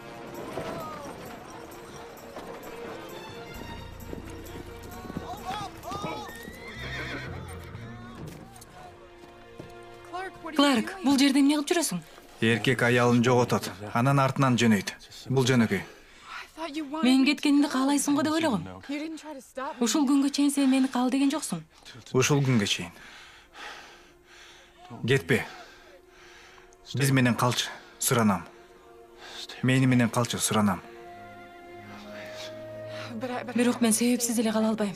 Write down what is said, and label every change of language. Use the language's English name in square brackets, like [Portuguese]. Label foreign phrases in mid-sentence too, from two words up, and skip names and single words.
[Kyrgyz] Кларк, бул жерде эмне кылып жүрөсүң? Эркек аялын жоготот, анан артынан жөнөйт. Бул жөнөкөй. Мен кеткенимди каалайсың го деп ойлогом. [English] You didn't try to stop me. [Kyrgyz] Ушул күнгө чейин сен мени кал деген жоксуң. Ушул күнгө чейин. Кетпе. Биз менен калчы, суранам. Мени менен калчы, суранам. [English] But [Kyrgyz] Бирок мен себепсиз эле кала албайм.